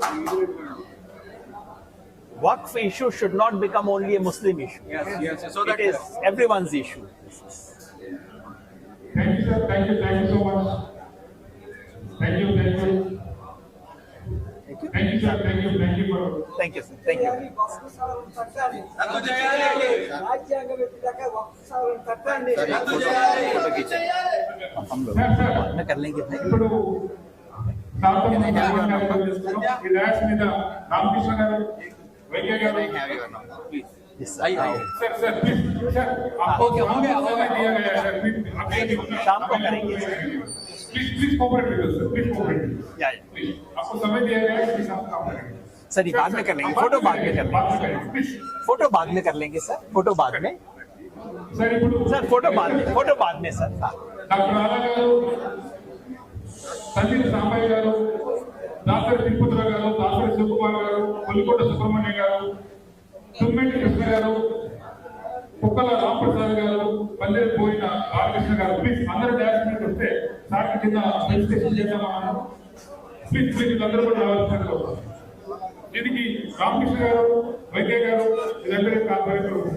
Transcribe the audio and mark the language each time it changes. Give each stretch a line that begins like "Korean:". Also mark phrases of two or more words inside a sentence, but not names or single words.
English: Waqf issue should not become only a Muslim issue. Yes. So that it is everyone's issue. Thank you, sir. Thank you so much. Thank you. Thank you, sir. Thank you for. Thank you, sir. Thank you.
Hindi: हम लोग मैं कर लेंगे
Telugu: ఇప్పుడు రిలాక్స్ మీద రామకృష్ణ గారు వైద్య గారు
Hindi: सर प्लीज सर आपको हो गया शाम को करेंगे
English: Please cooperate with sir please cooperate या
Hindi: आपको समय दिया गया है प्लीज आप काम करेंगे सर ये बाद में कर लेंगे फोटो बाद में कर लेंगे फोटो बाद में कर लेंगे सर फोटो बाद में सर फोटो बाद में सर
Telugu: డాక్టర్ ఆలా గారు సందీప్ సాంబయ్య గారు దాసరి తిరుపతిరావు గారు, దాసరి శివకుమార్ గారు, కొల్లికోట సుబ్రహ్మణ్యం గారు, తుమ్మెటి కృష్ణ గారు, కుక్కల రామప్రసాద్ గారు, పల్లెలు పోయిన బాలకృష్ణ గారు. ప్లీజ్ అందరూ డాన్స్ మీద వస్తే సార్ కింద రిజిస్ట్రేషన్ చేద్దామా? ప్లీజ్ వీళ్ళందరూ కూడా రావాల్సిన దీనికి రామకృష్ణ గారు, వైద్య గారు, వీళ్ళందరూ కాపాడారు.